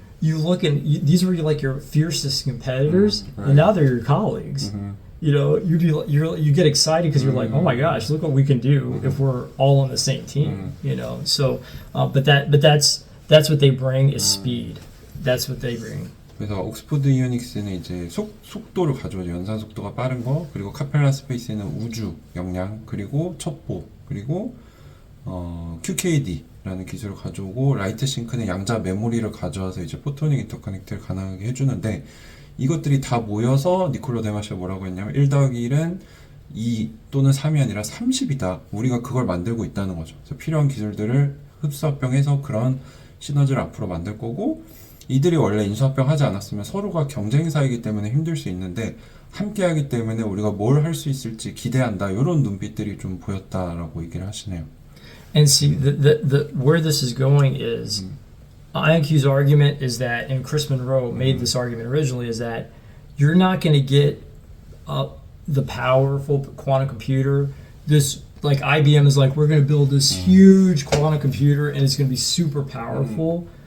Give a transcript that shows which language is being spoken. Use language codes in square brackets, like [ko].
[en] You look and these were like your fiercest competitors, and now they're your colleagues. You know, you get excited because you're like, oh my gosh, look what we can do if we're all on the same team. You know, so but that's what they bring is speed. That's what they bring. [ko] 그래서 옥스퍼드 이오닉스는 이제 속도를 가져오죠. 연산 속도가 빠른 거, 그리고 카펠라 스페이스는 우주 역량, 그리고 첩보, 그리고 QKD라는 기술을 가져오고 라이트 싱크는 양자 메모리를 가져와서 이제 포토닉 인터커넥트를 가능하게 해주는데 이것들이 다 모여서 니콜로 데마시가 뭐라고 했냐면 1+1은 2 또는 3이 아니라 30이다. 우리가 그걸 만들고 있다는 거죠. 그래서 필요한 기술들을 흡수합병해서 그런 시너지를 앞으로 만들 거고 이들이 원래 인수합병하지 않았으면 서로가 경쟁사이기 때문에 힘들 수 있는데 함께하기 때문에 우리가 뭘 할 수 있을지 기대한다. 이런 눈빛들이 좀 보였다라고 얘기를 하시네요. [en] And see, the where this is going is IonQ's argument is that, and Chris Monroe made this argument originally, is that you're not going to get the powerful quantum computer. This, like IBM is like, we're going to build this huge quantum computer and it's going to be super powerful.